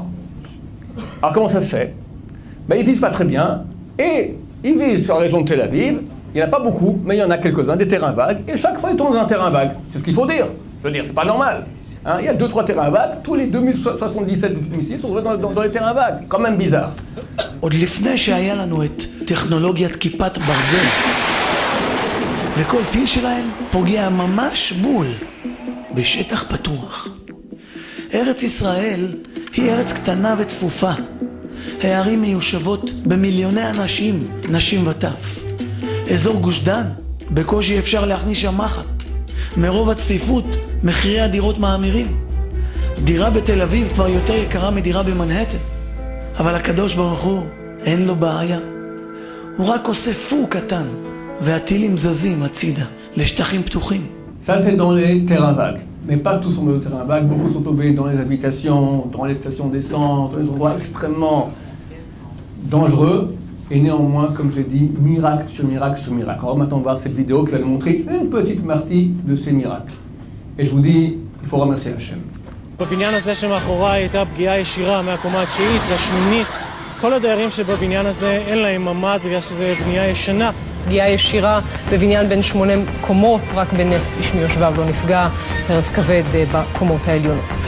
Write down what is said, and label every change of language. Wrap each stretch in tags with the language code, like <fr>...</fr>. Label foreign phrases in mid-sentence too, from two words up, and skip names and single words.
<fr>Alors comment ça se fait? Ils visent pas très bien, et ils visent sur la région de Tel Aviv. Il n'y en a pas beaucoup, mais il y en a quelques-uns, des terrains vagues, et chaque fois ils tombent dans un terrain vague. C'est ce qu'il faut dire. Je veux dire, c'est pas normal. Il y a 2-3 terrains vagues, tous les 2077 missiles sont dans les terrains vagues. Quand même bizarre.</fr> <he>עוד לפני שהיה לנו את טכנולוגיית כיפת ברזל, וכל טיל שלהם פוגע ממש בול, בשטח פתוח. ארץ ישראל היא ארץ קטנה וצפופה. הערים מיושבות במיליוני אנשים, נשים וטף. אזור גוש דן, בקושי אפשר להכניס שם מחט. מרוב הצפיפות, מחירי הדירות מאמירים. דירה בתל אביב כבר יותר יקרה מדירה במנהטן. אבל הקדוש ברוך הוא, אין לו בעיה. הוא רק עושה פור קטן, והטילים זזים הצידה, לשטחים פתוחים.</he> <fr>Ça c'est dans les terrains vagues. Mais pas tous sont dans les terrains vagues, beaucoup sont tombés dans les habitations, dans les stations d'essence, dans les endroits extrêmement dangereux. Et néanmoins, comme j'ai dit, miracle sur miracle sur miracle. On va maintenant voir cette vidéo qui va nous montrer une petite partie de ces miracles. Et je vous dis, il faut remercier Hachem.</fr> <he>בבניין הזה שמאחוריי הייתה פגיעה ישירה מהקומה התשיעית לשמינית. כל הדיירים שבבניין הזה אין להם ממ"ד בגלל שזו בנייה ישנה. פגיעה ישירה בבניין בין 8 קומות, רק בנס איש מיושביו לא נפגע, הרס כבד בקומות העליונות.</he>